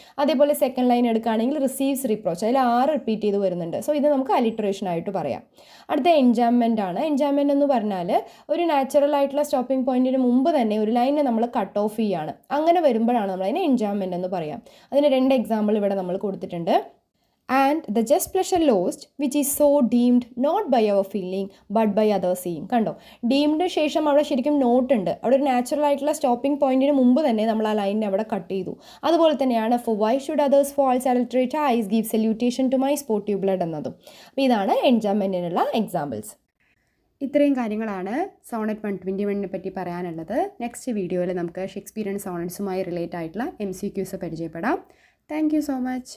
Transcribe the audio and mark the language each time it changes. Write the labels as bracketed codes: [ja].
[ml] അതേപോലെ second line എടുക്കുകയാണെങ്കിൽ receives reproach, അതിൽ 6 റിപ്പീറ്റ് ചെയ്ത് വരുന്നുണ്ട്. സോ ഇത് നമുക്ക് അലിറ്ററേഷൻ ആയിട്ട് പറയാം. അടുത്ത എൻജാംമെൻ്റ് ആണ്. എൻജാംമെൻ്റ് എന്ന് പറഞ്ഞാൽ ഒരു നാച്ചുറൽ ആയിട്ടുള്ള സ്റ്റോപ്പിംഗ് പോയിന്റിന് മുമ്പ് തന്നെ ഒരു ലൈനെ നമ്മൾ കട്ട് ഓഫ് ചെയ്യുകയാണ്. അങ്ങനെ വരുമ്പോഴാണ് നമ്മൾ അതിനെ എൻജാംമെൻ്റ് എന്ന് പറയാം. അതിന് 2 എക്സാമ്പിൾ ഇവിടെ നമ്മൾ കൊടുത്തിട്ടുണ്ട്. [en] And the just pleasure lost which is so deemed not by our feeling but by others seeing. [ml] കണ്ടോ, ഡീംഡിന് ശേഷം അവിടെ ശരിക്കും നോട്ട് ഉണ്ട്. അവിടെ ഒരു നാച്ചുറൽ ആയിട്ടുള്ള സ്റ്റോപ്പിംഗ് പോയിന്റിന് മുമ്പ് തന്നെ നമ്മൾ ആ ലൈനിനെ അവിടെ കട്ട് ചെയ്തു. അതുപോലെ തന്നെയാണ് [en] for why should others false adulterate eyes give salutation to my sportive blood [ml] എന്നതും. അപ്പോൾ ഇതാണ് എൻജാംമെൻറ്റിനുള്ള എക്സാമ്പിൾസ്. ഇത്രയും കാര്യങ്ങളാണ് സോണറ്റ് 121നെ പറ്റി പറയാനുള്ളത്. നെക്സ്റ്റ് വീഡിയോയിൽ നമുക്ക് ഷേക്സ്പിയറിയൻ സോണറ്റ്സുമായി റിലേറ്റ് ആയിട്ടുള്ള MCQs പരിചയപ്പെടാം. [en] Thank you so much.